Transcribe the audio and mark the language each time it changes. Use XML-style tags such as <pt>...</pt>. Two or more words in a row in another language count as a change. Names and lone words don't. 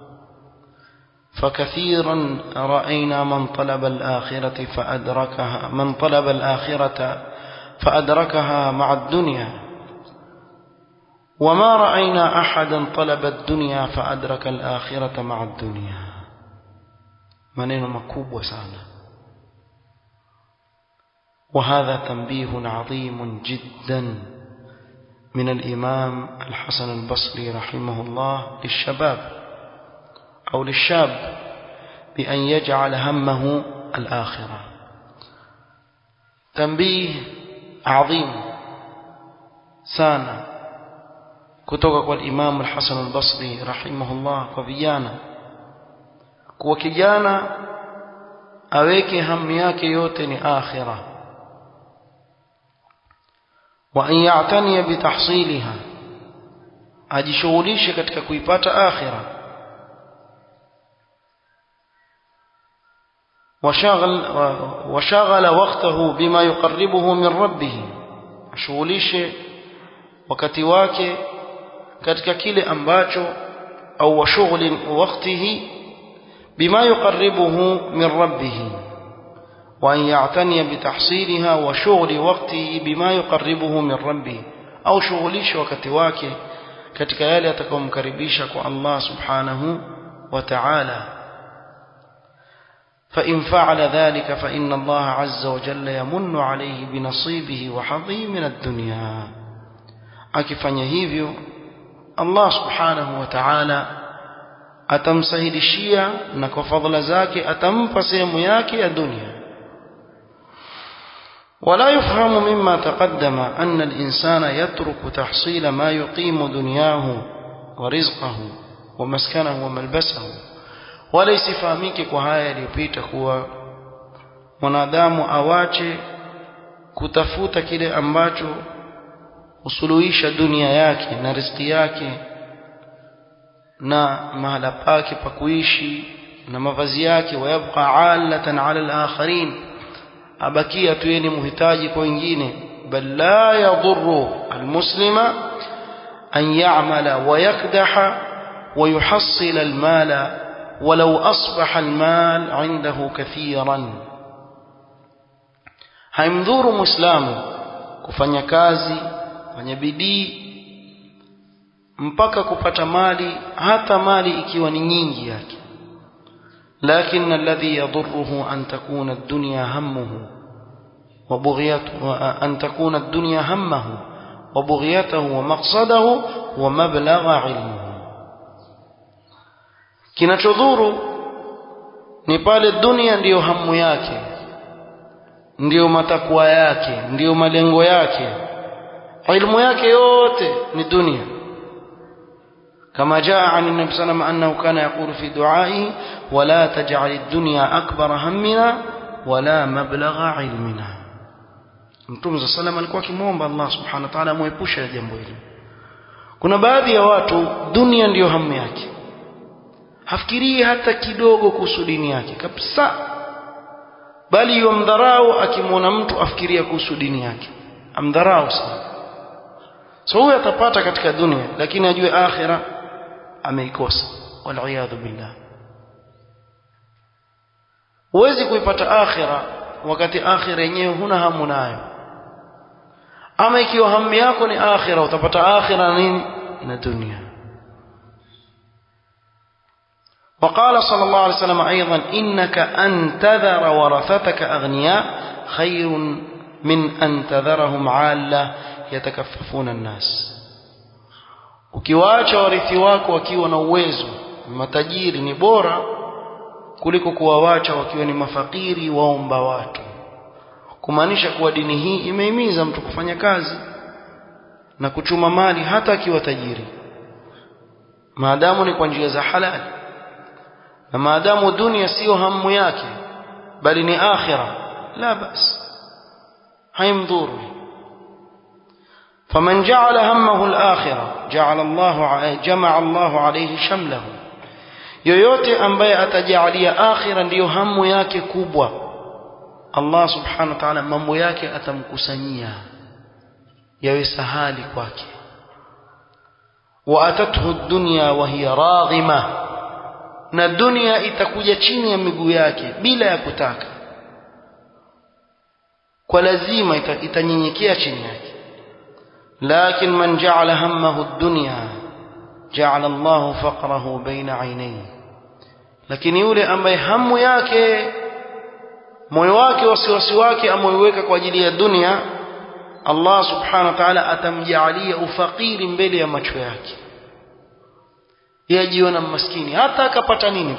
<ar>فكثيرا رأينا من طلب الآخرة فأدركها مع الدنيا، وما رأينا أحدا طلب الدنيا فأدرك الآخرة مع الدنيا.</ar> <sw>maneno makubwa sana.</sw> <ar>وهذا تنبيه عظيم جدا من الإمام الحسن البصري رحمه الله للشباب أو للشاب بأن يجعل همه الآخرة. تنبيه عظيم</ar> <sw>sana kutoka kwa Imam al-Hasan al-Basri rahimahullah kwa vijana, kwa kijana aweke hamu yake yote ni akhirah,</sw> <ar>وأن يعتني بتحصيلها,</ar> <sw>ajishughulishe katika kuipata akhirah.</sw> <ar>وشغل وقته بما يقربه من ربه,</ar> <sw>ashughulishe wakati wake katika kile ambacho, au</sw> <ar>وشغل وقته بما يقربه من ربه، وأن يعتني بتحصيلها وشغل وقته بما يقربه من ربه,</ar> <sw>au shughulisha wakati wake katika yale atakayomkaribisha kwa Allah</sw> <ar>سبحانه وتعالى. فإن فعل ذلك فإن الله عز وجل يمن عليه بنصيبه وحظه من الدنيا.</ar> <sw>akifanya hivyo Allah</sw> <ar>سبحانه وتعالى</ar> <sw>atamsahilishia na kwa fadhila zake atampa sehemu yake ya dunia.</sw> <ar>ولا يفهم مما تقدم أن الإنسان يترك تحصيل ما يقيم دنياه ورزقه ومسكنه وملبسه.</ar> <sw>wala isifahamike kwa haya yaliyopita kuwa mwanadamu awache kutafuta kile ambacho usuluhisha dunia yake na riziki yake na mahala pake pa kuishi na mavazi yake,</sw> <ar>ويبقى عالة على الآخرين,</ar> <sw>abakia tu yeye muhitaji kwa wengine.</sw> <ar>بل لا يضر المسلم أن يعمل ويكدح ويحصل المال ولو أصبح المال عنده كثيرا.</ar> <sw>haimdhuru muislamu kufanya kazi, kufanya bidii, mpaka kupata mali, hata mali ikiwa ni nyingi yake.</sw> <ar>لكن الذي يضره أن تكون الدنيا همه وبغيته، أن تكون الدنيا همه وبغيته ومقصده ومبلغ علمه.</ar> <sw>Kinachodhuru ni pale dunia ndiyo hamu yake, ndiyo matakwa yake, ndiyo malengo yake, ilmu yake yote ni dunia.</sw> <ar>كما جاء عن النبي صلى الله عليه وسلم أنه كان يقول في دعائه ولا تجعل الدنيا أكبر همنا ولا مبلغ علمنا.</ar> <sw>Mtume</sw> <ar>صلى الله عليه وسلم</ar> <sw>alikuwa akimuomba Allah</sw> <ar>سبحانه وتعالى</ar> <sw>amuepushe jambo hili. Kuna baadhi ya watu dunia ndiyo hamu yake, hafikirii hata kidogo kuhusu dini yake kabisa, bali yomdharau akimwona mtu afikiria kuhusu dini yake, amdharau sana. So huyo atapata katika dunia, lakini ajue akhira ameikosa,</sw> <ar>والعياذ بالله.</ar> <sw>Huwezi kuipata akhira wakati akhira yenyewe huna hamu nayo. Ama ikiwa hamu yako ni akhira, utapata akhira nini na dunia.</sw> <ar>وقال صلى الله عليه وسلم أيضا إنك أن تذر ورثتك أغنياء خير من أن تذرهم عالة يتكففون الناس.</ar> <sw>Ukiwaacha warithi wako wakiwa na uwezo, matajiri, ni bora kuliko kuwaacha wakiwa ni mafakiri waomba watu. Kumaanisha kuwa dini hii imehimiza mtu kufanya kazi na kuchuma mali hata akiwa tajiri, maadamu ni kwa njia za halali, na maadamu dunia sio hamu yake bali ni akhira,</sw> <ar>لا بأس,</ar> <sw>haimdhuru.</sw> <ar>فمن جعل همه الآخرة جمع الله عليه شمله.</ar> <sw>yoyote ambaye atajalia akhira ndiyo hamu yake kubwa, Allah</sw> <ar>سبحانه وتعالى</ar> <sw>mambo yake atamkusanyia yawe sahali kwake.</sw> <ar>وأتته الدنيا وهي راغمة,</ar> <sw>na dunia itakuja chini ya miguu yake bila ya kutaka, kwa lazima itanyenyekea chini yake.</sw> <ar>لكن من جعل همه الدنيا جعل الله فقره بين عينيه.</ar> <sw>lakini yule ambaye hamu yake, moyo wake, wasiwasi wake ameuweka kwa ajili ya dunia, Allah</sw> <ar>سبحانه وتعالى</ar> <sw>atamjaalia ufakiri mbele ya macho yake, yajiona maskini hata akapata nini.</sw>